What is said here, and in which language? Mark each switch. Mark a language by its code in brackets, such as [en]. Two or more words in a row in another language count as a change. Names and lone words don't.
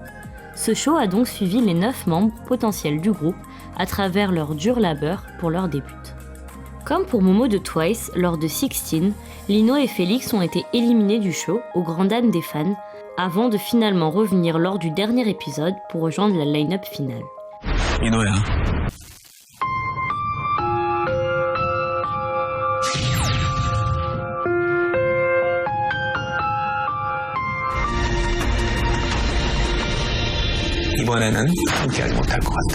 [fr] Ce show a donc suivi les 9 membres potentiels du groupe à travers leur dur labeur pour leur début. Comme pour Momo de Twice, lors de 16, Lino et Félix ont été éliminés du show au grand dam des fans, avant de finalement revenir lors du dernier épisode pour rejoindre la line-up finale. [ko] Lino야. 이번에는 함께하지 못할 것 같다.